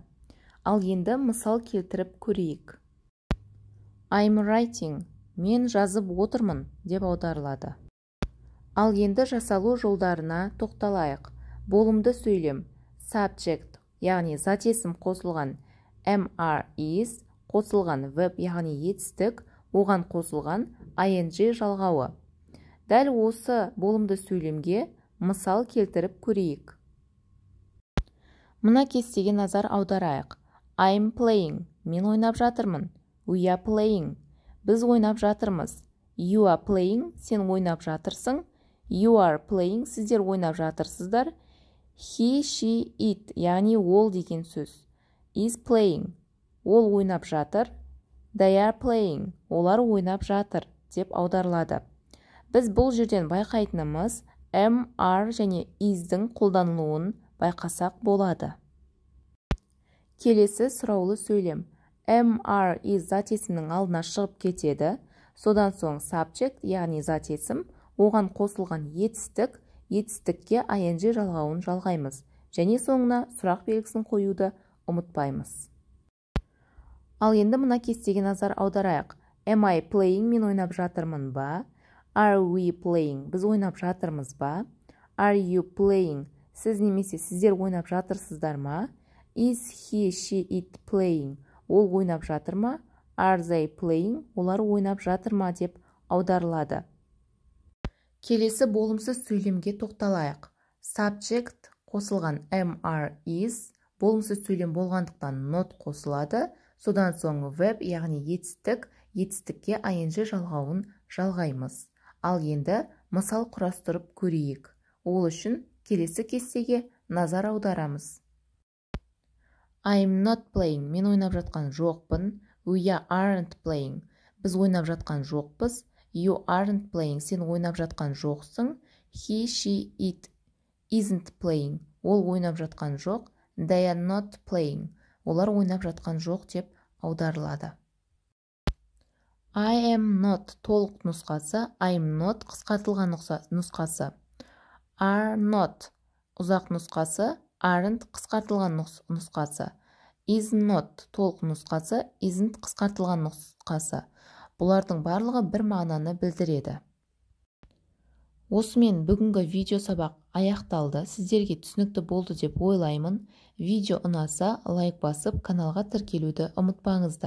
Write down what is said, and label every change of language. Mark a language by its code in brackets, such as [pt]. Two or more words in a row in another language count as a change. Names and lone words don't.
[kk] Ал енді мысал келтіріп көрейік. [en] I'm writing, [kk] мен жазып отырмын деп аударылады. Ал енді жасалу жолдарына тоқталайық. Болымды сөйлем, subject, яғни зат есім қосылған, [en] am, is, [kk] қосылған verb, яғни етістік, оған қосылған ing жалғауы. Дәл осы болымды сөйлемге мысал келтіріп көрейік. Мына кестеге назар аударайық. [en] I'm playing, [kk] мен ойнап жатырмын. [en] We are playing, [kk] біз ойнап жатырмыз. [en] You are playing, [kk] сен ойнап жатырсың. [en] You are playing, [kk] сіздер ойнап жатырсыздар. [en] He, she, it, [kk] яғни ол деген сөз. [en] Is playing, [kk] ол ойнап жатыр. [en] They are playing, [kk] олар ойнап жатыр деп аударылады. Біз бұл жерден байқайтынымыз [en] am, are [kk] және is'дің қолданылуын байқасақ болады. Келесі сұраулы сөйлем. [en] Am, are, is [kk] зат есімнің алдына шығып кетеді. Содан соң subject, яғни зат есім, оған қосылған етістік, етістікке ing жалғауын жалғаймыз. Және соңына сұрақ белгісін қоюды ұмытпаймыз. Ал енді мына кестеге назар аударайық. [en] Am I playing, [kk] мен ойнап жатырмын ба? [en] Are we playing, [kk] біз ойнап жатырмыз ба? [en] Are you playing, [kk] сіз немесе сіздер ойнап жатырсыздар ма? [en] Is he, she, it playing, [kk] ол ойнап жатыр ма? [en] Are they playing, [kk] олар ойнап жатыр ма деп аударылады. Келесі болымсыз сөйлемге тоқталайық. [en] Subject қосылған am, are, is, [kk] болымсыз сөйлем болғандықтан not қосылады. Содан соң verb, яғни етістік, етістікке ing жалғауын жалғаймыз. Ал енді мысал құрастырып көрейік. Ол үшін келесі кестеге назар аударамыз. [en] I'm not playing, [kk] мен ойнап жатқан жоқпын. [en] We aren't playing, [kk] біз ойнап жатқан жоқпыз. [en] You aren't playing, [kk] сен ойнап жатқан жоқсың. [en] He, she, it isn't playing, [kk] ол ойнап жатқан жоқ. [en] They are not playing, [kk] олар ойнап жатқан жоқ деп аударылады. [en] I am not [kk] толық нұсқасы, [en] I'm not [kk] қысқартылған нұсқасы. [en] Are not [kk] ұзақ нұсқасы, aren't қысқартылған нұсқасы. [en] Is not [kk] толық нұсқасы, isn't қысқартылған нұсқасы. Бұлардың барлығы бір мағынаны білдіреді. Осымен бүгінгі видео сабақ аяқталды. Сіздерге түсінікті болды деп ойлаймын. Видео ұнаса, лайк басып, каналға тіркелуді ұмытпаңыздар.